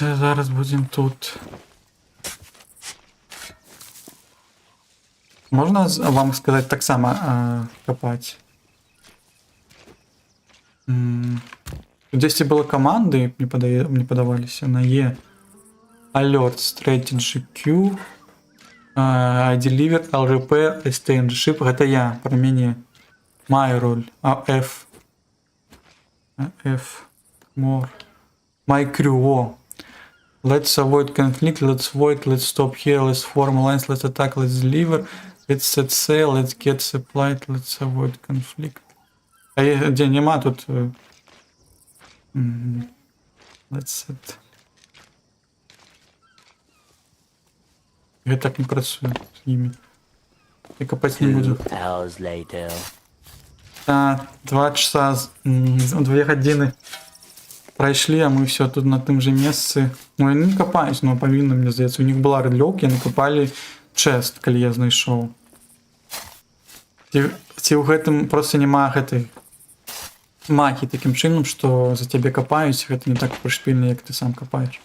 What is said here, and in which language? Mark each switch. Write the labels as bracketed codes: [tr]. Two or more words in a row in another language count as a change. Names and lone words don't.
[be] Зараз будзем тут. Можна вам сказаць таксама капаць? Дзесьці было каманды, мне падаваліся, на Е. [en] Alert, Strategy Q, I deliver, I'll repair, I stay in the ship. [be] Гэта я, пра мяне. [en] My role. А F. F. More. My crew. О. Let's avoid conflict, let's avoid, let's stop here, let's form alliance, let's attack, let's deliver, let's set sail, let's get supplied, let's avoid conflict. [ru] А где нема тут... [en] Let's set... [ru] Я так не працую с ними. Я копать не буду. [be] 2 часа, 2 гадзіны прайшлі, а мы все тут на тым же месцы. Ну, яны не капаюць, но павінна, мне здаецца. У них была рыдлёўка, яны капалі чэст, калі я знайшоў. Ці ў гэтым просто няма гэтай магіі такім чынам, што за цябе капаюць, гэта не так прышпільна, як ты сам капаеш.